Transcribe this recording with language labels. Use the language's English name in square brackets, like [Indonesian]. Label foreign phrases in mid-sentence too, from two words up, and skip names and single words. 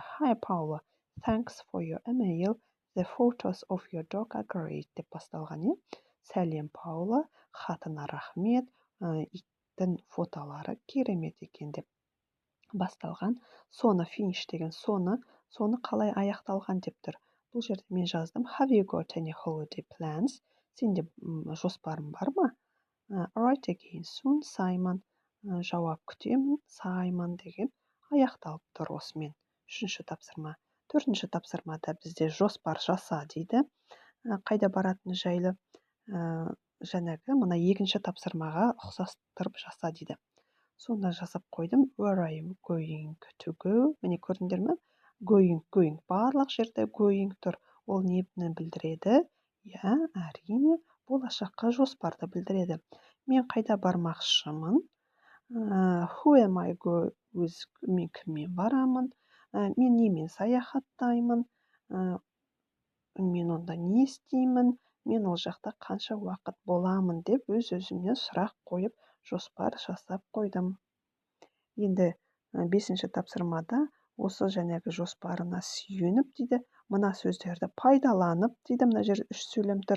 [English] Hi Paula, thanks for your email. The photos of your dog are great [Kazakh] деп басталған. Сәлем Паула, хатына рахмет, иттің фотолары керемет екен деп басталған. Соңы finish деген соңы қалай аяқталған деп тұр. Бұл жерде мен жаздым. [English] Have you got any holiday plans? [Kazakh] Сенде жоспарың бар ма? [English] Write again soon, Simon. [Kazakh] Жауап күтемін, Саймон деген аяқталып тұр осымен. 3-ші тапсырма. 4-ші тапсырмада бізде жоспар жаса дейді. Қайда баратын жайлы жаңағы мына 2-ші тапсырмаға ұқсастырып жаса дейді. Сонда жасап қойдым. [English] Where are you going to go? [Kazakh] Міне көрдіңдер ме? Going. Барлық жерде going тұр. Ол нені білдіреді? Я, әрине, болашаққа жоспарды білдіреді. Мен қайда бармақшымын? [English] Who am I going with? [Kazakh] Мен кіммен барамын? Мен немен саяхаттаймын? Мен онда не істеймін? Мен ол жақта қанша уақыт боламын деп өз-өзімнен сұрақ қойып, жоспар жасап қойдым. Енді 5-ші тапсырмада осы жаңағы жоспарына сүйеніп дейді, мына сөздерді пайдаланып дейді, мына жерде 3 сөйлем тұр.